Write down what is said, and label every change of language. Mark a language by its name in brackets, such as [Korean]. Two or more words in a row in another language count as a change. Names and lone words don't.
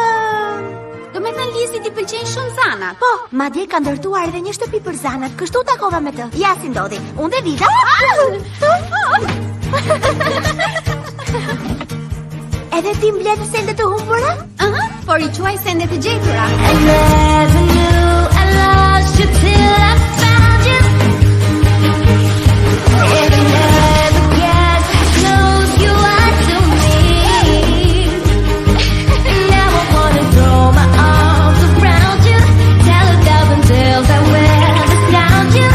[Albanian] Do me thënë Lizit I pëlqejnë shumë zanat. Po, madje ka ndërtuar edhe një shtëpi për zanat, kështu takova me të. Ja si ndodhi. Unë dhe Vida. Edhe ti mbledh sende të humbura? Por I quaj sende të gjetura. [English] I never knew I lost you till I found you. And I never guessed how close you are to me. Now I wanna throw my arms around you, tell 1,000 tales I will astound you.